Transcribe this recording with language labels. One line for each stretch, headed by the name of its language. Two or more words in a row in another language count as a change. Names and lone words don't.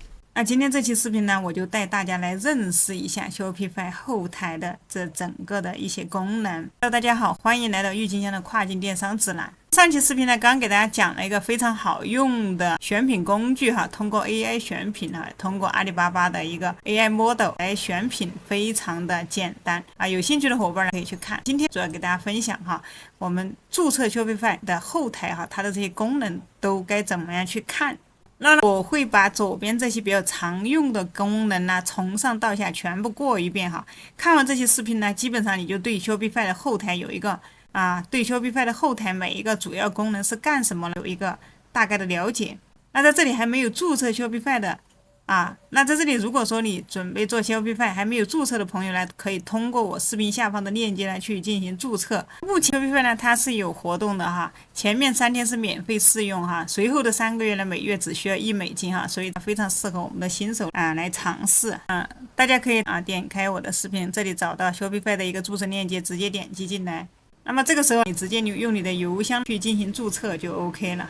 Chinese: 那今天這期視頻呢，我就帶大家來認識一下 Shopify 後台的這整個的一些功能。Hello， 大家好，歡迎來到鬱金香的跨境電商指南。上期視頻呢，剛給大家講了一個非常好用的選品工具哈，通過 AI 選品哈，通過阿里巴巴的一個
English: AI model
Chinese: 來選品，非常的簡單啊。有興趣的夥伴呢可以去看。今天主要給大家分享哈，我們注冊 Shopify 的後台哈，它的這些功能都該怎麼樣去看。那我會把左邊這些比較常用的功能呢，從上到下全部過一遍哈。看完這些視頻呢，基本上你就對 Shopify 的後台有一個对 Shopify 的後台每一個主要功能是幹什麼有一個大概的了解。那在這裡還沒有注冊 Shopify 的那在這裡如果說你準備做 Shopify 還沒有注冊的朋友呢，可以通過我視頻下方的鏈接呢去進行注冊。目前 Shopify 呢它是有活動的哈，前面3天是免費試用哈，隨後的3個月呢每月只需要$1哈，所以非常適合我們的新手來嘗試大家可以點開我的視頻，這裡找到 Shopify 的一個注冊鏈接，直接點擊進來。那麼這個時候你直接用你的郵箱去進行注冊就 OK 了。